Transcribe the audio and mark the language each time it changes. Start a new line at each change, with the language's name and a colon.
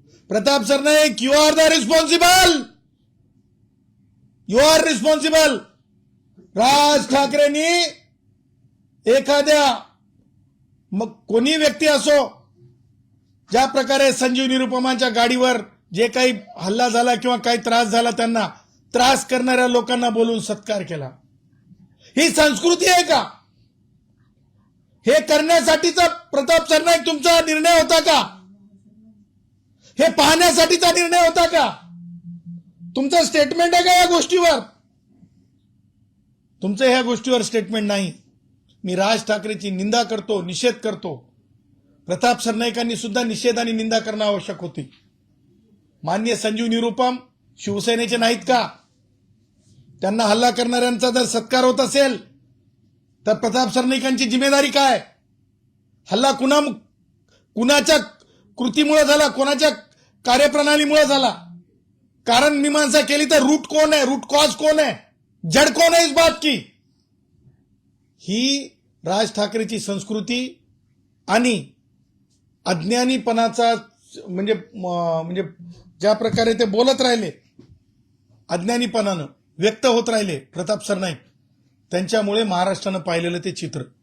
English: Pratap Sarnaik, you are the responsible. You are responsible.
Marathi: राज ठाकरेंनी एखाद्या मग कोणी व्यक्ती असो, ज्या प्रकारे संजीव निरुपमाच्या गाडीवर जे काही हल्ला झाला किंवा काही त्रास झाला, त्यांना त्रास करणाऱ्या लोकांना बोलून सत्कार केला, ही संस्कृती आहे का? हे करण्यासाठीचा प्रताप सरनाईक तुमचा निर्णय होता का? हे पाहण्यासाठीचा निर्णय होता का? तुमचं स्टेटमेंट आहे का या गोष्टीवर? तुमचं ह्या गोष्टीवर स्टेटमेंट नाही. मी राज ठाकरेची निंदा करतो, निषेध करतो. प्रताप सरनाईकांनी सुद्धा निषेध आणि निंदा करणं आवश्यक होती. माननीय संजीव निरुपम शिवसेनेचे नाहीत का? त्यांना हल्ला करणाऱ्यांचा जर सत्कार होत असेल तर प्रताप सरनाईकांची जिम्मेदारी काय? हल्ला कुणाच्या कृतीमुळे झाला, कोणाच्या कार्यप्रणालीमुळे झाला? कारण मीमांसा केली तर
Hindi: रूट कौन है, रूट कॉज कौन है, जड़ कौन है इस बात की?
Marathi: ही राज ठाकरेची संस्कृती आणि अज्ञानीपणाचा म्हणजे ज्या प्रकारे ते बोलत राहिले, अज्ञानीपणानं व्यक्त होत राहिले प्रताप सरनाईक, त्यांच्यामुळे महाराष्ट्रानं पाहिलेलं ते चित्र.